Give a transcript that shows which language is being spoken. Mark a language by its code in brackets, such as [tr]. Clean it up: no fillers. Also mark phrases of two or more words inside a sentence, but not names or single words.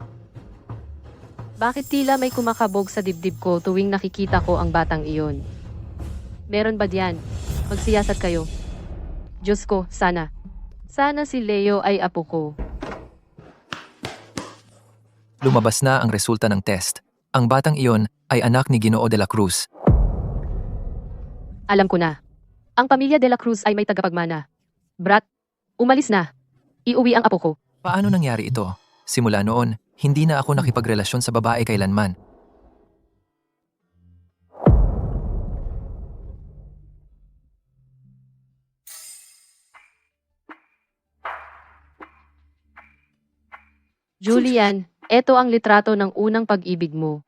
[tl] Bakit tila may kumakabog sa dibdib ko tuwing nakikita ko ang batang iyon? Meron ba diyan? Magsiyasat kayo. Diyos ko, sana. Sana si Leo ay apo ko. Lumabas na ang resulta ng test. Ang batang iyon ay anak ni Ginoo de la Cruz. Alam ko na. Ang pamilya de la Cruz ay may tagapagmana. Brat, umalis na. Iuwi ang apo ko. Paano nangyari ito? Simula noon, hindi na ako nakipagrelasyon sa babae kailanman. Julian, eto ang litrato ng unang pag-ibig mo.